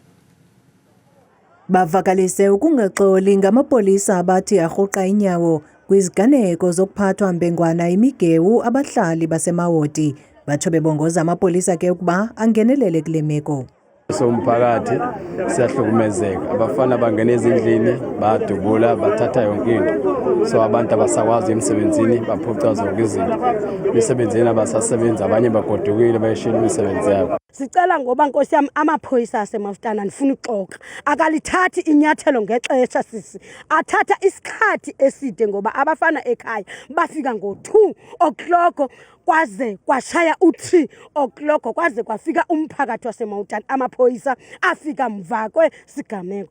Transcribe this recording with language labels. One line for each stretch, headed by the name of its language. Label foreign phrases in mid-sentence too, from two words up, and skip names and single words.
Xhosa: Bavakalise ukungaxoli ngamapolisa abathi arhuqa inyawo kwiziganeko zokuphathwa mbengwana imigewu abahlali baseMawoti. Batsho bebongoza amapolisa ke ukuba angenelele kule meko.
Zulu: Somphakathi siyahlukumezeka, abafana bangena ezindlini badubula bathatha yonke into, so abantu abasakwazi emsebenzini baphuca zonke izinto. Emsebenzini abasasebenza abanye bagodukile bayishila imisebenzi yabo. Sicela ngoba Nkosi yami amaphoyisa aseMafutana ndifuna uxoxa akalithathi inyathelo ngexesha sisi, athatha isikhathi eside ngoba abafana ekhaya bafika ngo-2 o'clock kwaze kwashaya u-3 o'clock kwaze kwafika umphakathi waseMawutani amaphoyisa afika mva kwesigameko.